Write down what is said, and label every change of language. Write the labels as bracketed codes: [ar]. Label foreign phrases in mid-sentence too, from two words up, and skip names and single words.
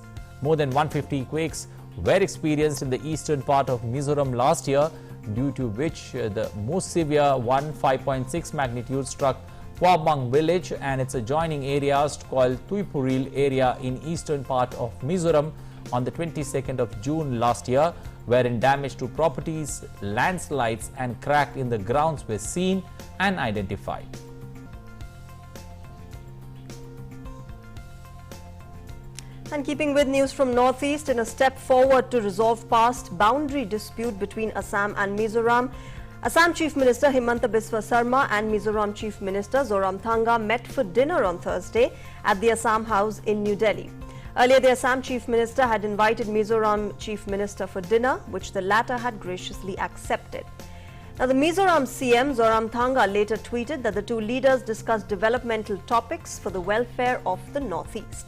[en] More than 150 quakes were experienced in the eastern part of Mizoram last year, due to which the most severe one, 5.6 magnitude, struck Wabang village and its adjoining areas called Tuipuril area in eastern part of Mizoram on the 22nd of June last year, wherein damage to properties, landslides and crack in the grounds were seen and identified. And keeping with news from Northeast, in a step forward to resolve past boundary dispute between Assam and Mizoram, Assam Chief Minister Himanta Biswa Sarma and Mizoram Chief Minister Zoramthanga met for dinner on Thursday at the Assam House in New Delhi. Earlier, the Assam Chief Minister had invited Mizoram Chief Minister for dinner, which the latter had graciously accepted. Now, the Mizoram CM Zoramthanga later tweeted that the two leaders discussed developmental topics for the welfare of the Northeast.